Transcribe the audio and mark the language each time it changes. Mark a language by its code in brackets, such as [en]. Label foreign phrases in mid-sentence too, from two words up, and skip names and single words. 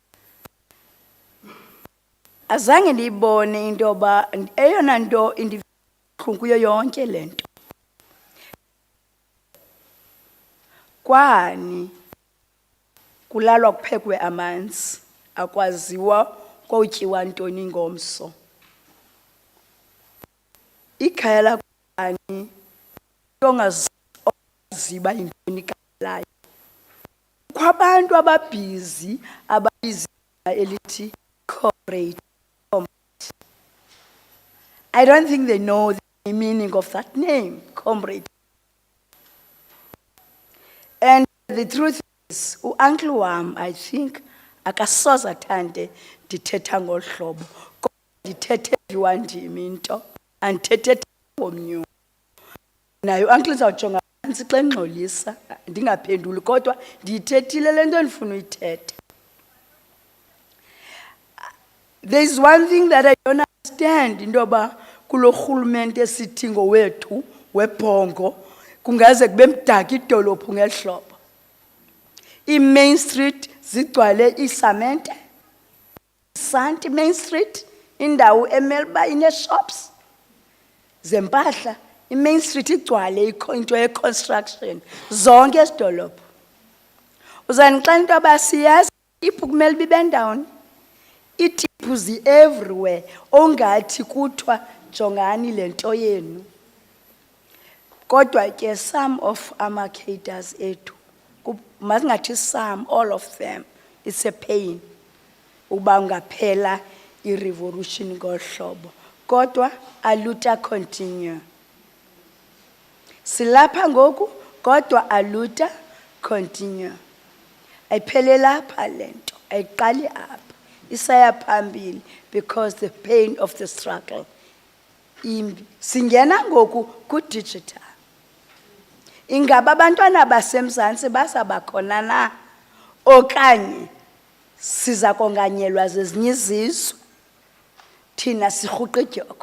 [xh] Azange ndiyibone into yoba eyona nto indibuhlungu kuyo yonke le nto, kwaHani kulalwa kuphekwe amanzi, akwaziwa kowutyiwa ntoni ngomso. Ikhaya lakwaHani ongaziba yintoni kalayo. Kukho abantu ababhizi ababiza elithi comrade. [en] I don't think they know the meaning of that name, comrade. And the truth is, uncle wam, I think, [xh] akasoze athande ndithetha ngolu hlobo. Ndithethe ndiwandimi into, andithethe ngomnyu. Naye uncle uzawujonga phantsi xa engxolisa, ndingaphenduli kodwa ndiyithethile le nto endifuna uyithetha. [en] There is one thing that I don't understand, [xh] into yoba kulo rhulumente esithi ngowethu webhongo kungaze kube mdaka idolophu ngeli hlobo. I-Main Street zigcwale iisamente, isanti Main Street, indawo emele uba ine-shops zempahla. I-Main Street igcwale into ye-construction, zonke ezidolophu. Uzandixelela into yoba siyazi iphu kumele uba ibe ndawoni? Iitiphu zi-everywhere, ongathi kuthiwa jongani le nto yenu. Kodwa ke [en] some of [xh] ama-cadres ethu, masingathi some, [en] all of them, it's a pain [xh] uba ungaphela i-revolution ngolu hlobo. Kodwa aluta continue. Silapha ngoku, kodwa aluta continue. Ayipheleli apha le nto, ayiqali apha. Isaya phambili [en] because the pain of the struggle imbi. [xh] Singena ngoku ku-digital. Ingaba abantwana baseMzantsi bazabakhona na? Okanye siza konganyelwa zezinye izizwe thina sirhuqa idyokwe?